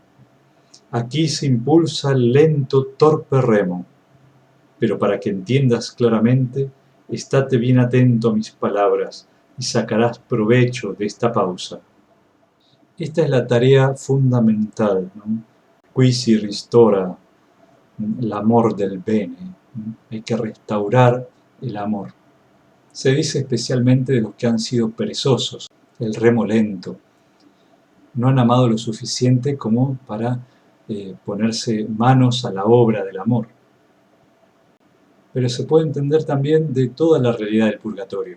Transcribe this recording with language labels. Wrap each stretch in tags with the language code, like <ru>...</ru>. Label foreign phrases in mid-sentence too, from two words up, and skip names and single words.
<es>Aquí se impulsa el lento, torpe remo. Pero para que entiendas claramente, estate bien atento a mis palabras y sacarás provecho de esta pausa. Esta es la tarea fundamental, ¿no?</es> <it>Qui si ristora l'amor del bene.</it> <es>Hay que restaurar el amor. Se dice especialmente de los que han sido perezosos, el remo lento. No han amado lo suficiente como para ponerse manos a la obra del amor. Pero se puede entender también de toda la realidad del purgatorio.</es>